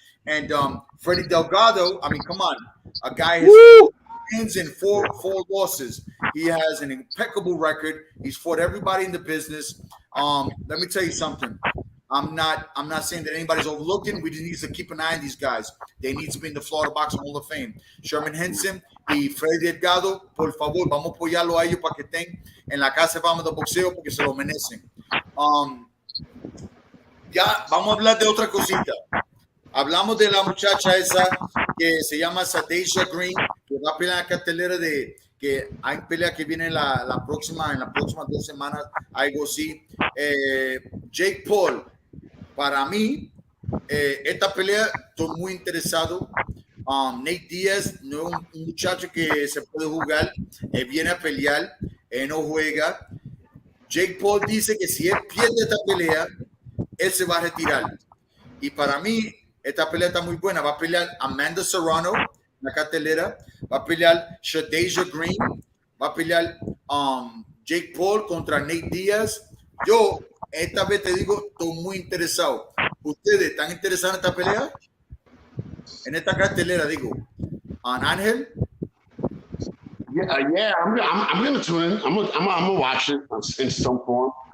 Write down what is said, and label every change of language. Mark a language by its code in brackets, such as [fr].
[en] And Freddy Delgado, I mean, come on, a guy has wins in four losses. He has an impeccable record. He's fought everybody in the business. Let me tell you something. I'm not saying that anybody's overlooking. We just need to keep an eye on these guys. They need to be in the Florida Boxing Hall of Fame. [es] Sherman Henson y Freddy Delgado, por favor, vamos a apoyarlo a ellos para que estén en la casa de fama de boxeo porque se lo merecen. Ya, vamos a hablar de otra cosita. Hablamos de la muchacha esa que se llama Santiago Green, que va a pelear en la cartelera de que hay pelea que viene en las próximas 2 semanas, algo así. Jake Paul, para mí, esta pelea estoy muy interesado. Nate Diaz no es un muchacho que se puede jugar, viene a pelear, no juega. Jake Paul dice que si él pierde esta pelea, él se va a retirar. Y para mí, esta pelea está muy buena. Va a pelear Amanda Serrano, la cartelera. Va a pelear Santiago Green. Va a pelear Jake Paul contra Nate Diaz. Yo, esta vez te digo, estoy muy interesado. ¿Ustedes están interesados en esta pelea? En esta cartelera, digo. Ángel? [en] Yeah, I'm going to tune in. I'm gonna watch it in some form.